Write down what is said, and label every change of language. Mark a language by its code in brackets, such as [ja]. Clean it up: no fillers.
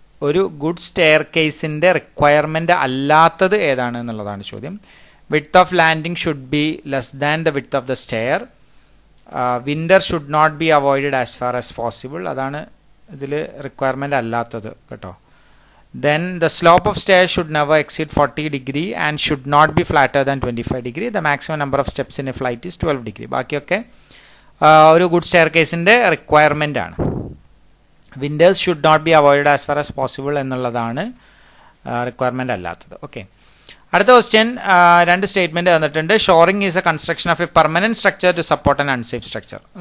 [ml] ഒരു good stair കേസിന്റെ requirement അല്ലാത്തത് ഏതാണ് എന്നുള്ളതാണ് ചോദ്യം. [en] Width of landing should be less than the width of the stair. Winder should not be avoided as far as possible. [ml] അതാണ് ഇതിൽ റിക്വയർമെന്റ് അല്ലാത്തത് കേട്ടോ. [en] Then the slope of stairs should never exceed 40 degree and should not be flatter than 25 degree. The maximum number of steps in a flight is 12 degree. [ml] ബാക്കിയൊക്കെ ഒരു good stair കേസിന്റെ requirement ആണ്. [en] winders should not be avoided as far as possible [ml] എന്നുള്ളതാണ് requirement അല്ലാത്തത്. Okay, അടുത്ത question. 2 statement തന്നിട്ടുണ്ട്. [en] Shoring is a construction of a permanent structure to support an unsafe structure.